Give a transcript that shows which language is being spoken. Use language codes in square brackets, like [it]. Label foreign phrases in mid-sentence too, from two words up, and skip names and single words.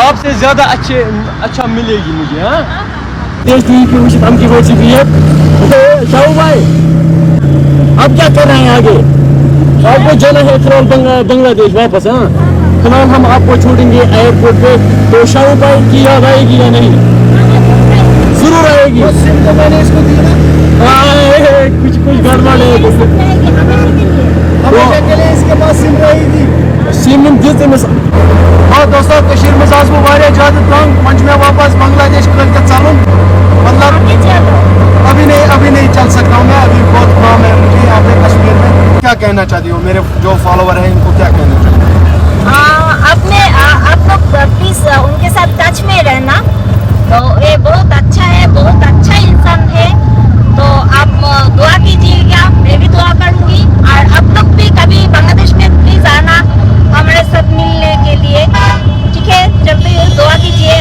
[ur] آپ سے زیادہ اچھا ملے گی مجھے ہاں ہم کی بہت سی شاہو بھائی اب کیا کر رہے ہیں آگے آپ کو جانا ہے فی الحال بنگلہ دیش واپس ہاں فی الحال ہم آپ کو چھوڑیں گے ایئرپورٹ پہ تو شاہو بھائی کی یاد آئے گی یا نہیں ضرور آئے گی سم تو میں نے اس کو دی نا کچھ گڑبڑ ہے ہمیشہ کے لیے اس کے پاس سم رہی تھی [ks] سم دِژ أمِس ہاں دوستو کشمیر میں آس بہٕ واریاہ زیادٕ تنگ وۄنۍ چھُ مےٚ واپس بنگلہ دیش کٲلکیٚتھ ژلُن [ur] مطلب ابھی نہیں چل سکتا ہوں میں ابھی بہت کام ہے مجھے یہاں پہ کشمیر میں کیا کہنا چاہتی ہوں میرے جو فالوور ہیں ان کو کیا کہنا چاہتی ہوں آپ لوگ پلیز ان کے ساتھ ٹچ میں رہنا تو یہ بہت اچھا انسان ہے تو آپ دعا کیجیے گا میں بھی دعا کروں گی اور آپ لوگ بھی کبھی بنگلہ دیش میں پلیز آنا ہمارے ساتھ ملنے کے لیے ٹھیک ہے جلدی دعا کیجیے